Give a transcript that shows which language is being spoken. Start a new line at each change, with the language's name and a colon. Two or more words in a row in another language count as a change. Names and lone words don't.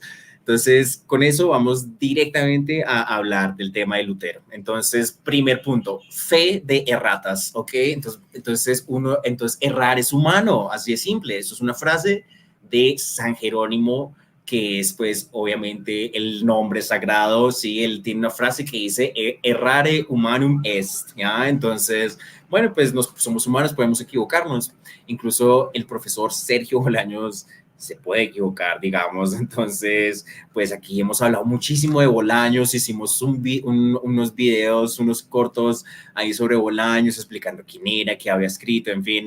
Spanish: Entonces, con eso vamos directamente a hablar del tema de Lutero. Entonces, primer punto, fe de erratas, ¿ok? Entonces errar es humano, así es simple. Eso es una frase de San Jerónimo, que es pues obviamente el nombre sagrado, sí, él tiene una frase que dice
Latin: errare humanum est,
Spanish: ¿ya? Entonces, bueno, pues somos humanos, podemos equivocarnos. Incluso el profesor Sergio Bolaños se puede equivocar, digamos. Entonces, pues aquí hemos hablado muchísimo de Bolaños, hicimos unos videos, unos cortos ahí sobre Bolaños, explicando quién era, qué había escrito, en fin.